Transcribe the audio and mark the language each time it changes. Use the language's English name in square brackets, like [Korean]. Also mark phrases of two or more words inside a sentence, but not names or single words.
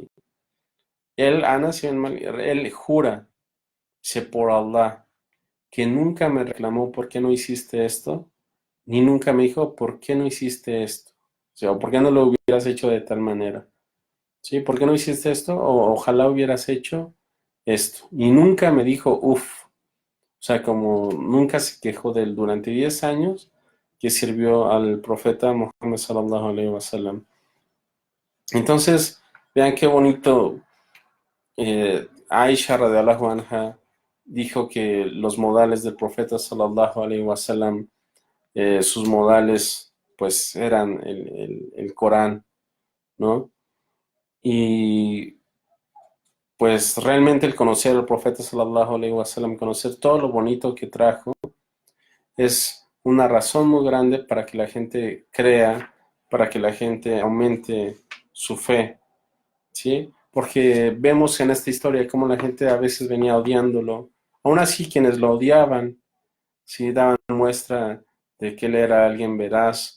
[Spanish] Anas ibn Malik, él jura, dice, por Allah, que nunca me reclamó por qué no hiciste esto, ni nunca me dijo por qué no hiciste esto. O sea, ¿por qué no lo hubieras hecho de tal manera? ¿Sí? ¿Por qué no hiciste esto? O ojalá hubieras hecho esto. Y nunca me dijo, uff. O sea, como nunca se quejó de él durante 10 años que sirvió al profeta Muhammad [Arabic] صلى الله عليه وسلم. [Spanish] Entonces, vean qué bonito. Aisha [Arabic] رضي الله عنها [Spanish] dijo que los modales del profeta [Arabic] صلى الله عليه وسلم, [Spanish] sus modales pues eran el Corán, ¿no? Y pues realmente el conocer al profeta [Arabic] صلى الله عليه وسلم, [Spanish] conocer todo lo bonito que trajo, es una razón muy grande para que la gente crea, para que la gente aumente su fe, ¿sí? Porque vemos en esta historia cómo la gente a veces venía odiándolo. Aún así, quienes lo odiaban, sí daban muestra de que él era alguien veraz.